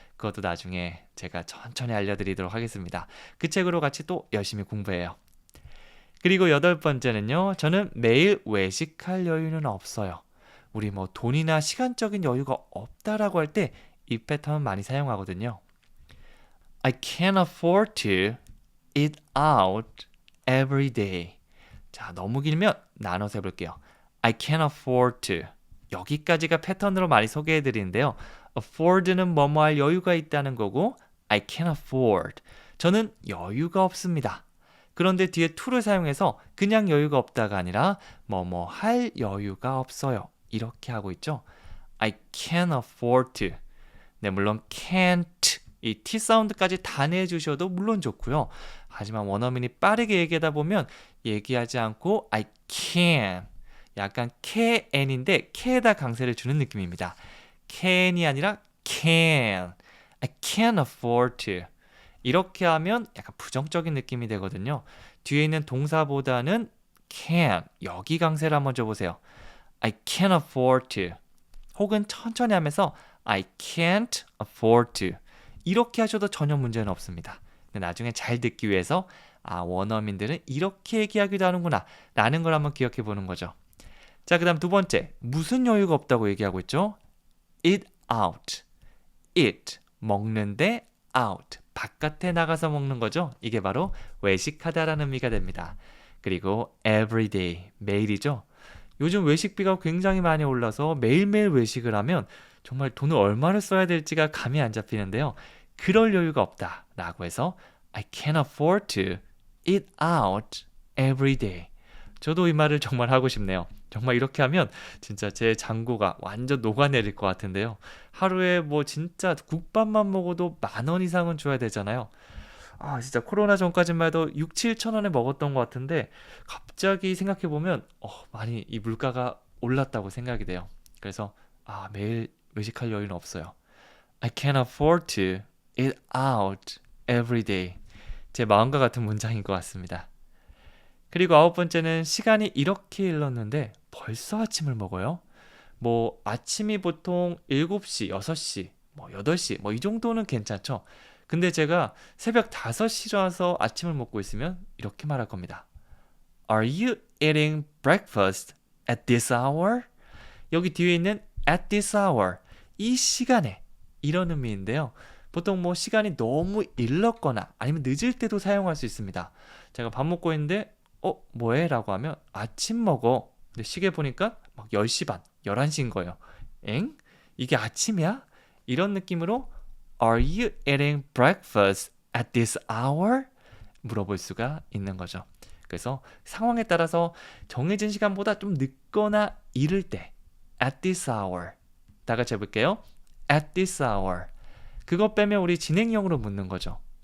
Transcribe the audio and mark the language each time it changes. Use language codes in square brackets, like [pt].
[ko] 그것도 나중에 제가 천천히 알려드리도록 하겠습니다. 그 책으로 같이 또 열심히 공부해요. 그리고 여덟 번째는요. 저는 매일 외식할 여유는 없어요. 우리 뭐 돈이나 시간적인 여유가 없다라고 할 때 이 패턴 많이 사용하거든요. [en] I can't afford to eat out every day. [ko] 자, 너무 길면 나눠서 해볼게요. [en] I can't afford to. [ko] 여기까지가 패턴으로 많이 소개해드리는데요. afford는 뭐뭐 할 여유가 있다는 거고 [en] I can't afford. [ko] 저는 여유가 없습니다. 그런데 뒤에 to를 사용해서 그냥 여유가 없다가 아니라 뭐뭐 할 여유가 없어요. 이렇게 하고 있죠. [en] I can't afford to. [ko] 네, 물론 can't 이 T 사운드까지 다 내주셔도 물론 좋고요. 하지만 원어민이 빠르게 얘기하다 보면 얘기하지 않고 [en] I can [ko] 약간 can인데 can에다 강세를 주는 느낌입니다. can이 아니라 can. [en] I can't afford to. [ko] 이렇게 하면 약간 부정적인 느낌이 되거든요. 뒤에 있는 동사보다는 can 여기 강세를 한번 줘보세요. [en] I can't afford to. [ko] 혹은 천천히 하면서 [en] I can't afford to. [ko] 이렇게 하셔도 전혀 문제는 없습니다. 근데 나중에 잘 듣기 위해서 원어민들은 이렇게 얘기하기도 하는구나 라는 걸 한번 기억해 보는 거죠. 자, 그 다음 두 번째, 무슨 여유가 없다고 얘기하고 있죠? [en] eat out. [ko] eat, 먹는데 out, 바깥에 나가서 먹는 거죠. 이게 바로 외식하다라는 의미가 됩니다. 그리고 everyday, 매일이죠. 요즘 외식비가 굉장히 많이 올라서 매일매일 외식을 하면 정말 돈을 얼마를 써야 될지가 감이 안 잡히는데요. 그럴 여유가 없다라고 해서 [en] I can't afford to eat out every day. [ko] 저도 이 말을 정말 하고 싶네요. 정말 이렇게 하면 진짜 제 잔고가 완전 녹아내릴 것 같은데요. 하루에 뭐 진짜 국밥만 먹어도 10,000원 이상은 줘야 되잖아요. 진짜 코로나 전까지만 해도 6, 7천 원에 먹었던 것 같은데 갑자기 생각해보면 많이 이 물가가 올랐다고 생각이 돼요. 그래서 매일 외식할 여유는 없어요. [en] I can't afford to eat out every day. [ko] 제 마음과 같은 문장인 것 같습니다. 그리고 아홉 번째는 시간이 이렇게 흘렀는데 벌써 아침을 먹어요? 뭐 아침이 보통 7시, 6시, 뭐 8시 뭐 이 정도는 괜찮죠. 근데 제가 새벽 5시라서 아침을 먹고 있으면 이렇게 말할 겁니다. [en] Are you eating breakfast at this hour? [ko] 여기 뒤에 있는 [en] at this hour, [ko] 이 시간에 이런 의미인데요. 보통 뭐 시간이 너무 일렀거나 아니면 늦을 때도 사용할 수 있습니다. 제가 밥 먹고 있는데 뭐해? 라고 하면 아침 먹어. 근데 시계 보니까 막 10시 반, 11시인 거예요. 엥? 이게 아침이야? 이런 느낌으로 [en] Are you eating breakfast at this hour? [ko] 물어볼 수가 있는 거죠. 그래서 상황에 따라서 정해진 시간보다 좀 늦거나 이를 때 [en] at this hour. [ko] 다 같이 해볼게요. [en] at this hour. [ko] 그거 빼면 우리 진행형으로 묻는 거죠.